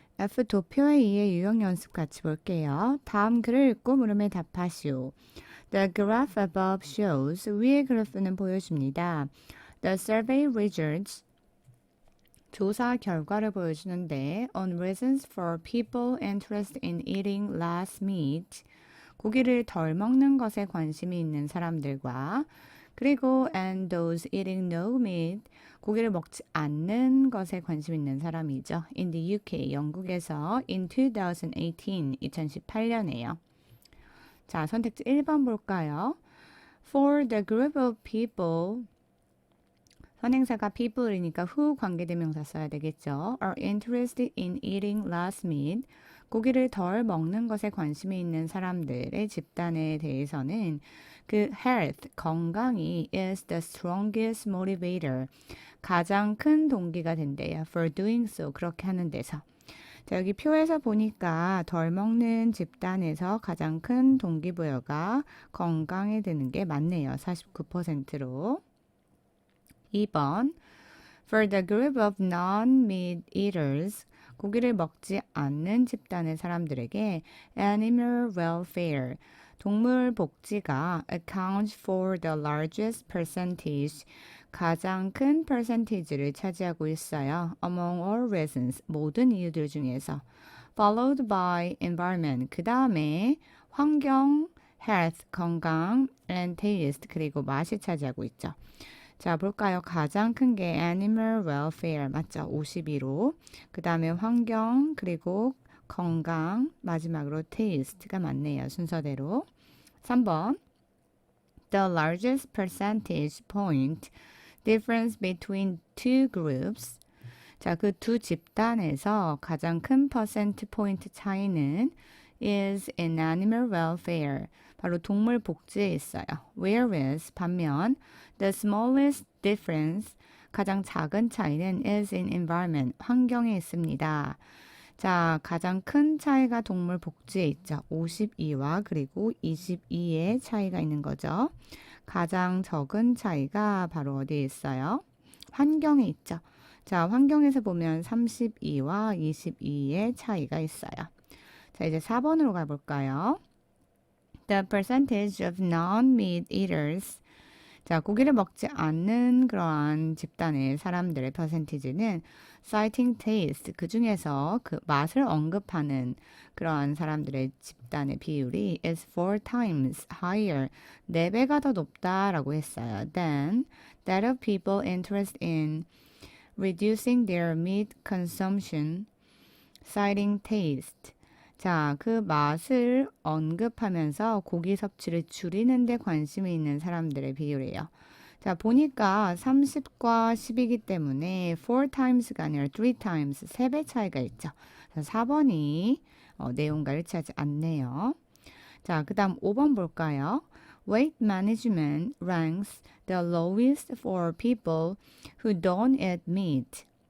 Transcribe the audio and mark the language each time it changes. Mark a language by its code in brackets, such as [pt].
[ko] F 도표 A의 유형 연습 같이 볼게요. 다음 글을 읽고 물음에 답하시오. [en] The graph above shows [ko] 위의 그래프는 보여줍니다. [en] The survey results [ko] 조사 결과를 보여주는데 [en] on reasons for people interested in eating less meat [ko] 고기를 덜 먹는 것에 관심이 있는 사람들과 [en] 그리고 and those eating no meat [ko] 고기를 먹지 않는 것에 관심 있는 사람이죠. [en] In the UK [ko] 영국에서 [en] in 2018 [ko] 2018년에요. 자, 선택지 1번 볼까요? [en] For the group of people [ko] 선행사가 people이니까 who 관계대명사 써야 되겠죠. [en] are interested in eating less meat. [ko] 고기를 덜 먹는 것에 관심이 있는 사람들의 집단에 대해서는 그 health, 건강이 [en] is the strongest motivator. [ko] 가장 큰 동기가 된대요. [en] for doing so. [ko] 그렇게 하는 데서. 자, 여기 표에서 보니까 덜 먹는 집단에서 가장 큰 동기부여가 건강에 드는 게 맞네요. 49%로. [en] 2번 For the group of non-meat eaters [ko] 고기를 먹지 않는 집단의 사람들에게 [en] animal welfare [ko] 동물 복지가 [en] accounts for the largest percentage [ko] 가장 큰 percentage를 차지하고 있어요. [en] Among all reasons [ko] 모든 이유들 중에서 [en] followed by environment [ko] 그 다음에 환경, [en] health 건강, and taste [ko] 그리고 맛이 차지하고 있죠. 자, 볼까요? 가장 큰 게 animal welfare 맞죠? 52로. 그 다음에 환경, 그리고 건강, 마지막으로 taste가 맞네요. 순서대로. 3번. [en] The largest percentage point difference between two groups. [ko] 자, 그 두 집단에서 가장 큰 퍼센트 포인트 차이는 [en] is in animal welfare. [ko] 바로 동물 복지에 있어요. [en] Whereas 반면 the smallest difference [ko] 가장 작은 차이는 [en] is in environment [ko] 환경에 있습니다. 자, 가장 큰 차이가 동물 복지에 있죠. 52와 그리고 22의 차이가 있는 거죠. 가장 적은 차이가 바로 어디에 있어요? 환경에 있죠. 자, 환경에서 보면 32와 22의 차이가 있어요. 자, 이제 4번으로 가볼까요? [en] The percentage of non-meat eaters. [ko] 자, 고기를 먹지 않는 그러한 집단의 사람들의 퍼센티지는 [en] citing taste, [ko] 그 중에서 그 맛을 언급하는 그러한 사람들의 집단의 비율이 [en] is 4 times higher, [ko] 4배가 더 높다라고 했어요. [en] Than that of people interested in reducing their meat consumption, citing taste. [ko] 자, 그 맛을 언급하면서 고기 섭취를 줄이는 데 관심이 있는 사람들의 비율이에요. 자, 보니까 30과 10이기 때문에 4 times가 아니라 3 times, 3배 차이가 있죠. 4번이 내용과 일치하지 않네요. 자, 그 다음 5번 볼까요? [en] Weight management ranks the lowest for people who don't eat meat.